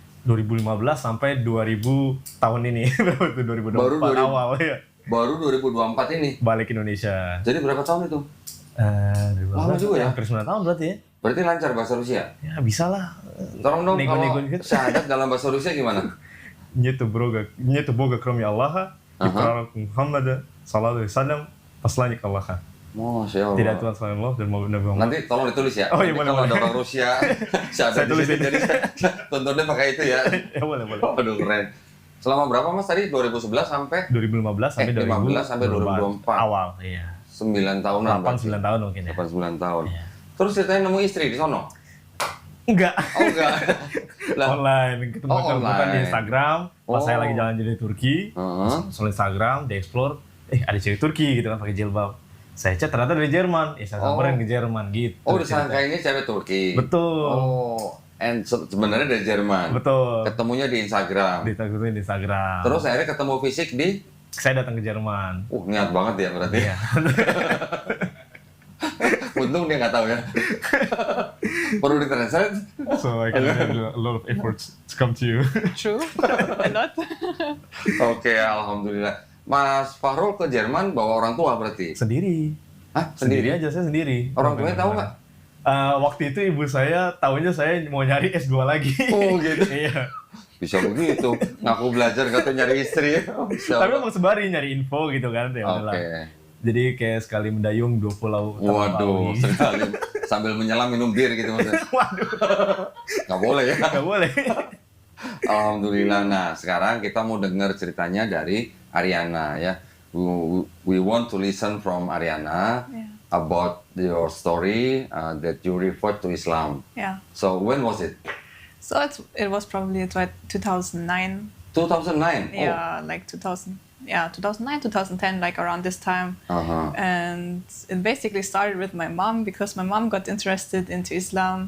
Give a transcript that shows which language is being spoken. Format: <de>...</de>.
<id>2015 sampai 2000 tahun ini berapa itu 2024 Baru 2000. awal ya Baru 2024 ini? balik Indonesia. Jadi berapa tahun itu? 2015, Lama juga ya? hampir 9 tahun berarti ya. Berarti lancar bahasa Rusia? Ya bisa lah. Tolong dong Nego-nego kalau dikit. syahadat dalam bahasa Rusia gimana?</id> <ru>Нету Бога, кроме Аллаха, и пророк Мухаммада, саллаллаху алейхи вассалям, посланник Аллаха.</ru> <id>Masya Allah. Tidak Tuhan selain Allah dan Nabi Muhammad. Nanti tolong ditulis ya. Oh, iya, Nanti boleh, kalau boleh. ada orang Rusia, syahadat Saya di tulis sini, ini. jadi saya tontonnya pakai itu ya. Ya boleh. Waduh keren. Selama berapa Mas tadi? 2011 sampai 2015 sampai 15 sampai 2024. Awal, iya. 9 tahunan. 8-9 tahun mungkin ya. 8-9 tahun. Iya. Terus ceritanya nemu istri di sono? Enggak. Oh enggak. Lah, Online, ketemu Oh, bukan di online. Instagram. Pas saya Oh. lagi jalan di Turki, soal Instagram, di explore, ada cewek Turki gitu kan pakai jilbab. Saya chat ternyata dari Jerman, saya samperin ke Jerman gitu. oh disangka ini cewek Turki. Betul. Oh, and sebenarnya dari Jerman. Betul. Ketemunya di Instagram. Di Instagram. Terus akhirnya ketemu fisik di saya datang ke Jerman. niat banget ya berarti. Iya. Untung dia nggak tahu ya. Perlu ditranslate.</id> <en>So I can do a lot of efforts to come to you. True. A lot.</en> <id>Oke, alhamdulillah. Mas Fahrul ke Jerman bawa orang tua berarti? Sendiri. Hah? Sendiri aja, saya sendiri. Orang tuanya tahu nggak? Waktu itu ibu saya tahunya saya mau nyari S2 lagi. Oh gitu. Iya. Bisa begitu. Ngaku belajar kata nyari istri. Tapi emang sembari nyari info gitu kan. Ya Oke. udahlah. Jadi kayak sekali mendayung 2 pulau. Waduh, terlampaui. sekali sambil menyelam minum bir gitu maksudnya. Waduh. Nggak boleh ya. Nggak boleh. Alhamdulillah. Nah, sekarang kita mau dengar ceritanya dari Ariana ya.</id> <en>We want to listen from Ariana about your story that you referred to Islam. Yeah. So when was it? So it was probably 2009. 2009. Yeah, like 2000. Yeah, 2009, 2010, like around this time. And it basically started with my mom because my mom got interested into Islam.</en>